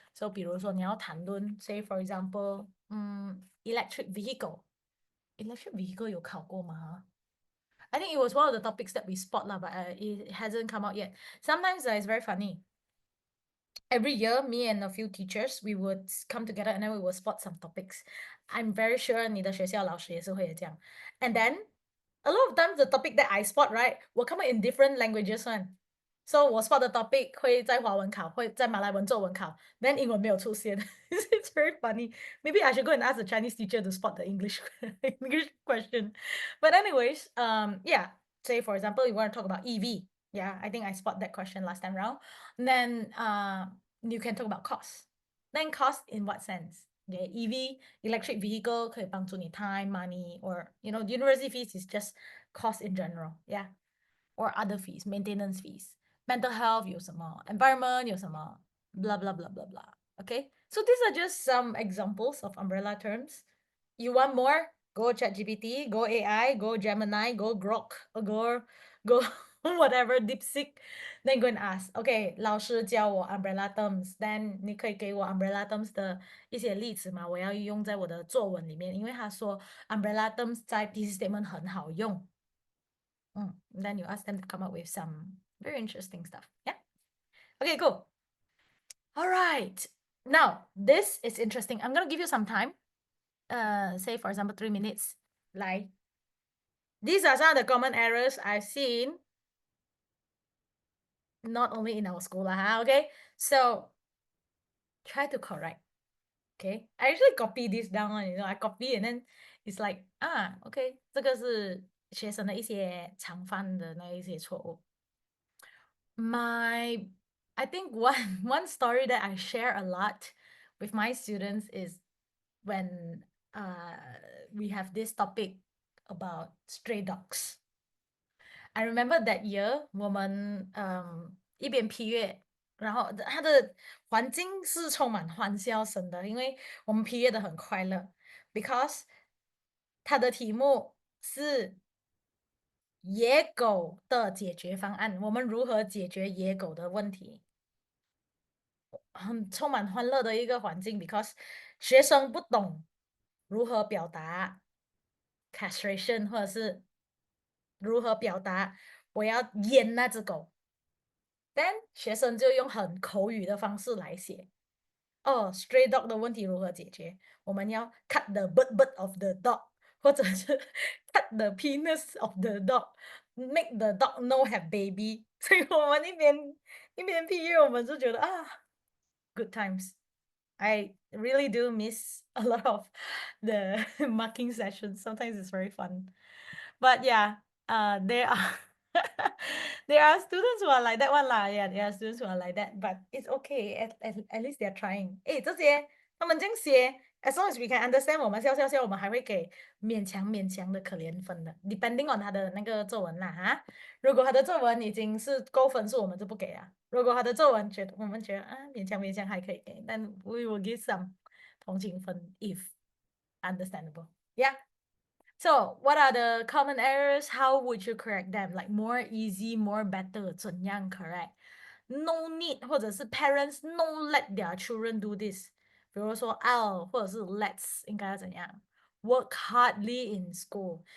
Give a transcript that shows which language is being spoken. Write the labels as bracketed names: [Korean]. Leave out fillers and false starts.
[English] So [Chinese] 比如说你要谈论 [English] say for example, electric vehicle. Electric vehicle [Chinese] 有考过吗？ [English] I think it was one of the topics that we spot lah, but it hasn't come out yet. Sometimes it's very funny. Every year, me and a few teachers, we would come together and then we will spot some topics. I'm very sure [Chinese] 你的学校老师也是会这样. [English] And then a lot of times the topic that I spot, right, will come out in different languages one. [Chinese] So 我 [English] spot the topic [Chinese] 会在华文考，会在马来文作文考 then 英文没有出现。 [English] It's very funny. Maybe I should go and ask the Chinese teacher to spot the English English question. But anyways, yeah, say for example, you want to talk about EV. Yeah, I think I spot that question last time round. And then you can talk about cost. Then cost in what sense? Okay, EV, electric vehicle [Chinese] 可以帮助你 [English] time, money, or you know, university fees is just cost in general. Yeah, or other fees, maintenance fees. Mental health 有什么 environment 有什么 blah blah blah blah blah. Okay, so these are just some examples of umbrella terms. You want more? Go ChatGPT, go AI, go Gemini, go Grok, or go whatever DeepSeek. Then go and ask. [Chinese] Okay, 老师教我 umbrella terms. Then 你可以给我 umbrella terms 的一些例子吗？我要用在我的作文里面，因为他说 umbrella terms 在 thesis statement 很好用。 [English] Then you ask them to come up with some very interesting stuff. Yeah. Okay, cool. All right. Now, this is interesting. I'm gonna give you some time. Say for example 3 minutes. Like, these are some of the common errors I've seen, not only in our school, okay? So try to correct. Okay, I actually copy this down, you know, I copy and then it's like, okay, [Chinese] 这个是学生的一些常犯的那一些错误。 [English] I think one story that I share a lot with my students is when we have this topic about stray dogs. I remember that year [Chinese] 我们一边批阅，然后它的环境是充满欢笑声的，因为我们批阅的很快乐 because 它的题目是野狗的解决方案，我们如何解决野狗的问题，很充满欢乐的一个环境 because 学生不懂如何表达 castration 或者是如何表达我要阉那只狗。 Then 学生就用很口语的方式来写。 [English] stray dog [Chinese] 的问题如何解决？我们要 [English] cut the butt of the dog， [Chinese] 或者是 [English] cut the penis of the dog, make the dog no have baby。 [Chinese] 所以我们一边毕业，我们就觉得啊， [English] good times。 I really do miss a lot of the marking sessions. Sometimes it's very fun. But yeah, there are there are students who are like that one lah. Yeah, there are students who are like that. But it's okay. At least they're trying. [Chinese] 诶，这些他们这样写， [English] as long as we can understand， [Chinese] 我们笑，我们还会给勉强的可怜分的，depending on 他的那个作文啦哈。如果他的作文已经是够分数，我们就不给啊。如果他的作文我们觉得啊勉强还可以给，但 [English] we will give some [Chinese] 同情分 [English] if understandable. Yeah. So, what are the common errors? How would you correct them? Like more easy, more better, 怎样 correct? No need [Chinese] 或者是 [English] parents no let their children do this. [Chinese] 比如说 I'll 或者是 let's 应该要怎样 ？ [English] Work hardly in school.